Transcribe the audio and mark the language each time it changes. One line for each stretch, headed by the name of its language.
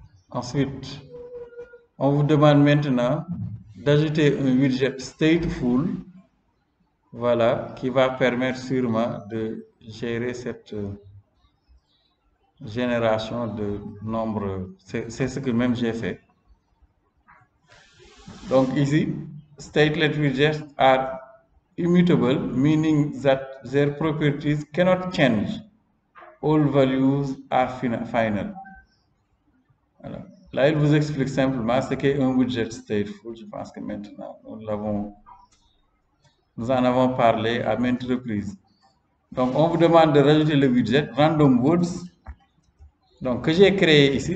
French: Ensuite, on vous demande maintenant d'ajouter un widget stateful, voilà, qui va permettre sûrement de gérer cette génération de nombres. C'est ce que même j'ai fait. Donc ici,
English: statelet widgets are immutable, meaning that their properties cannot change. All values are final. Voilà.
French: Là, il vous explique simplement ce qu'est un widget stateful. Je pense que maintenant, nous en avons parlé à maintes reprises. Donc, on vous demande de rajouter le widget random words, donc que j'ai créé ici.